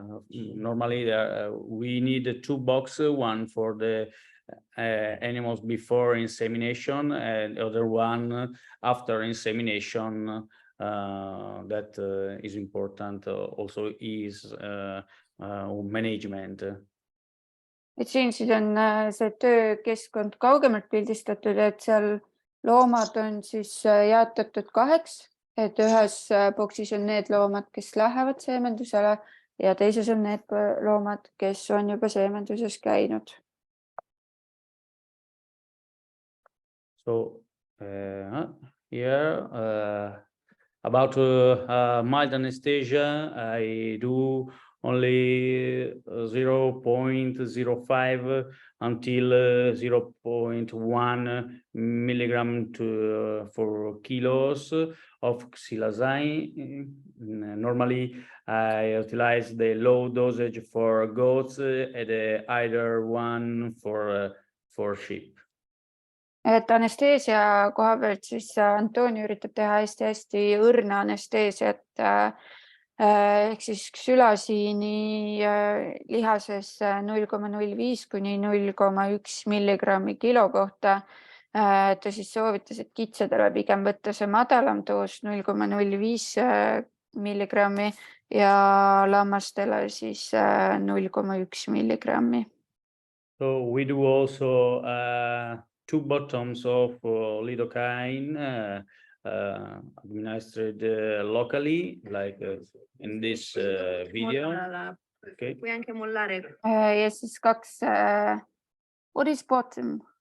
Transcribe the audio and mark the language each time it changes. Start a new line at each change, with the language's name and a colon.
English: Normally we need two boxes, one for the animals before insemination and the other one after insemination. That is important also is management.
Estonian: Et siin siis on see töökeskkond kaugemalt pildistatud, et seal loomad on siis jaotatud kaheks, et ühes boksis on need loomad, kes lähevad seemendusele ja teises on need loomad, kes on juba seemenduses käinud.
English: So here about mild anesthesia, I do only 0.05 until 0.1 milligram for kilos of xylazine. Normally, I utilize the low dosage for goats and either one for sheep.
Estonian: Et anesteesia koha pealt siis Antonio üritab teha hästi õrna anesteesiat, ehk siis xylasiini lihases 0,05 kuni 0,1 milligrammi kilo kohta. Ta siis soovitas, et kitsedele pigem võtta see madalam doos 0,05 milligrammi ja lammastele siis 0,1 milligrammi.
English: So we do also 2 bottoms of lidocaine administered locally, like in this video. Okay.
Estonian: Ja siis
English: 2, what is bottom?